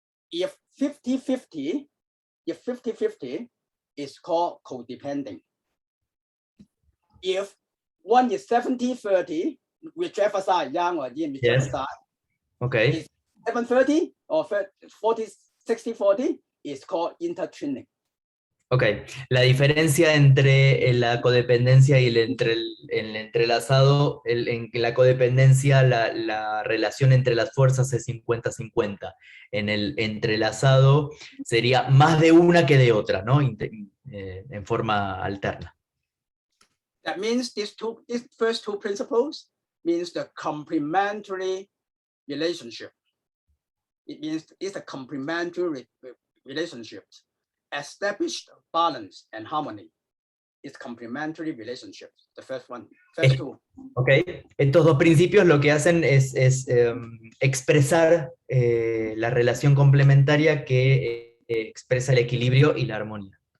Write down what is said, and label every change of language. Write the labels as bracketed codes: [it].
[en] If 50-50, if 50-50 is called codepending. If one is 70-30, whichever side, yang or yin, whichever side, okay. 7-30 or 40-60-40 is called intertwining. [es] Ok, la diferencia entre la codependencia y el entrelazado, en la codependencia la relación entre las fuerzas es 50-50. En el entrelazado sería más de una que de otra, ¿no? En forma alterna. [en] That means these first two principles means the complementary relationship. It means it's a complementary relationship. Established balance and harmony. It's complementary relationships. The first one, first two. Okay. [es] Estos dos principios lo que hacen es expresar la relación complementaria que expresa el equilibrio y la armonía.